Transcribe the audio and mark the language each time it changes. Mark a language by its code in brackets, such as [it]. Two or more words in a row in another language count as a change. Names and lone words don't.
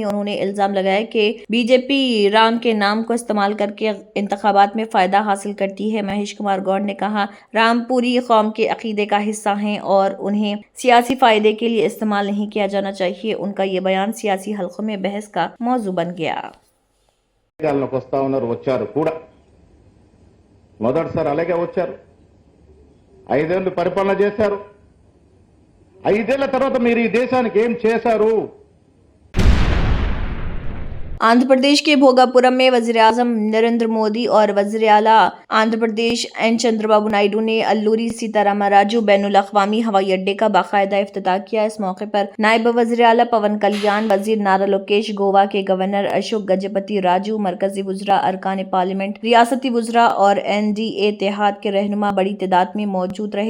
[ur] انہوں نے الزام لگایا کہ بی جے پی رام کے نام کو استعمال کر کے انتخابات میں فائدہ حاصل کرتی ہے۔ مہیش کمار گوڈ نے کہا رام پوری قوم کے عقیدے کا حصہ ہیں اور انہیں سیاسی فائدے کے لیے استعمال نہیں کیا جانا چاہیے۔ ان کا یہ بیان سیاسی حلقوں میں بحث کا موضوع بن گیا۔ [te] ఐదేళ్లు పరిపాలన చేశారు। 5 ఏళ్ల తర్వాత మీరు ఈ దేశానికి ఏం చేశారు? [ur] آندھرا پردیش کے بھوگاپورم میں وزیر اعظم نریندر مودی اور وزیر اعلیٰ آندھرا پردیش این چندرابابو نائیڈو نے الوری سیتارام راجو بین الاقوامی ہوائی اڈے کا باقاعدہ افتتاح کیا. اس موقع پر نائب وزیر اعلیٰ پون کلیان، وزیر نارا لوکیش، گوا کے گورنر اشوک گجپتی راجو، مرکزی وزرا، ارکان پارلیمنٹ، ریاستی وزرا اور NDA اتحاد کے رہنما بڑی تعداد میں موجود رہے.